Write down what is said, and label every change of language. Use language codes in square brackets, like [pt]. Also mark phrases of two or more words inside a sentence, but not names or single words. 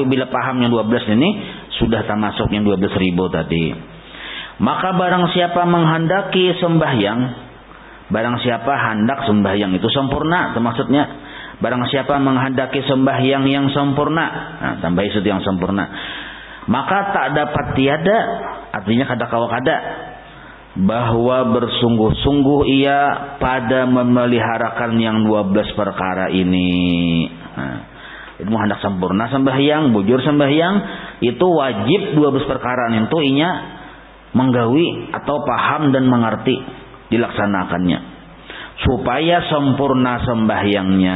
[id] Bila paham yang 12 ini sudah termasuk yang 12.000 tadi. Maka barang siapa menghendaki sembahyang, barang siapa hendak sembahyang itu sempurna, itu maksudnya. Barang siapa menghendaki sembahyang yang sempurna, nah, tambah itu yang sempurna, maka tak dapat tiada, artinya [bjn] kada kawa kada, [id] bahwa bersungguh-sungguh ia pada memeliharakan yang 12 perkara ini. Nah, itu hendak sempurna sembahyang, bujur sembahyang, itu wajib 12 perkara itu [bjn] inya menggawi [id] atau paham dan mengerti dilaksanakannya supaya sempurna sembahyangnya.